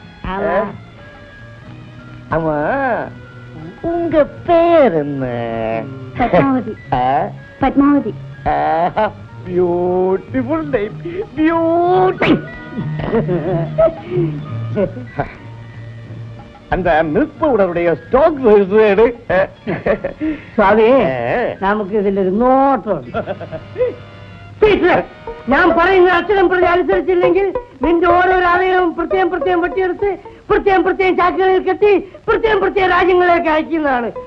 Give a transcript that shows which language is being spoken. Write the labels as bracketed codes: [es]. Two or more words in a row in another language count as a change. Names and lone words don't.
[ta] ஆமா, உங்க பேர் என்ன? பத்மாவதி. பத்மாவதி. [en] beautiful type, beauty. [ta] அந்த [en] milk powder [ta] ஸ்டாக் எடு. [ml] സ്വാമി, നമുക്ക് ഇതിലൊരു നോട്ടുണ്ട്. ഞാൻ പറയുന്ന അക്ഷരം പ്രതി അനുസരിച്ചില്ലെങ്കിൽ നിന്റെ ഓരോരോ അവയവം പ്രത്യേകം പ്രത്യേകം വെട്ടിയെടുത്ത് പ്രത്യേകം പ്രത്യേകം ചാക്കുകളിൽ കെട്ടി പ്രത്യേകം പ്രത്യേക രാജ്യങ്ങളിലേക്ക് അയക്കുന്നതാണ്.